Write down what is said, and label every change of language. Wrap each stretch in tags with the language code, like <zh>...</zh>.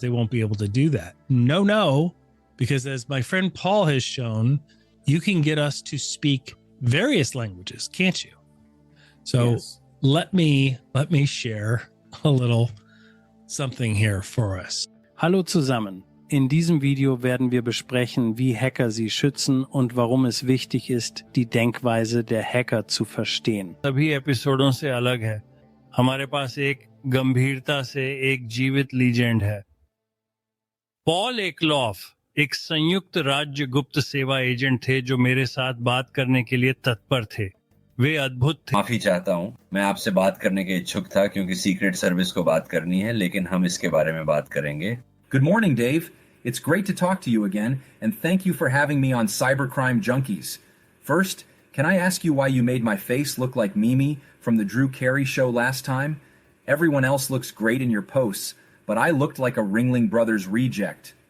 <en>They won't be able to do that. No, because as my friend Paul has shown, you can get us to speak various languages, can't you? So yes. Let me share a little something here for us.</en> <de>Hallo zusammen. In diesem Video werden wir besprechen, wie Hacker sie schützen und warum es wichtig ist, die Denkweise der Hacker zu verstehen.</de> <hi>सभी एपिसोडों से अलग है. हमारे पास एक गंभीरता से एक जीवित लीजेंड है. पॉल एकलॉफ एक संयुक्त राज्य गुप्त सेवा एजेंट थे जो मेरे साथ बात करने के लिए तत्पर थे. वे अद्भुत थे. माफी चाहता हूँ, मैं आपसे बात करने के इच्छुक था क्योंकि सीक्रेट सर्विस को बात करनी है, लेकिन हम इसके बारे में बात करेंगे.</hi> <en>Good morning, Dave. It's great to talk to you again, and thank you for having me on Cybercrime Junkies. First, can I ask you why you made my face look like Mimi from the Drew Carey show last time? Everyone else looks great in your posts, but I looked like a Ringling Brothers reject.</en>